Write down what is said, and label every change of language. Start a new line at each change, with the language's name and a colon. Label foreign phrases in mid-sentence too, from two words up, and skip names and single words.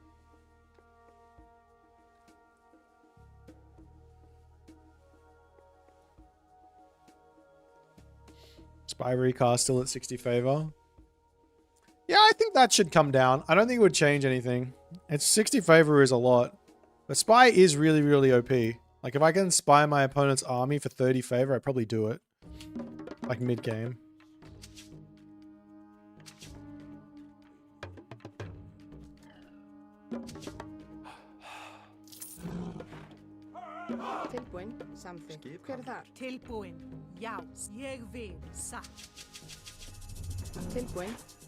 English: Spy recast still at 60 favor. Yeah, I think that should come down. I don't think it would change anything. It's 60 favor is a lot. But spy is really, really OP. Like, if I can spy my opponent's army for 30 favor, I'd probably do it. Like, mid-game.
Icelandic: Tilbúin, samþykkt. Hver er þar? Tilbúin. Já, ég vil. Satt. Tilbúin,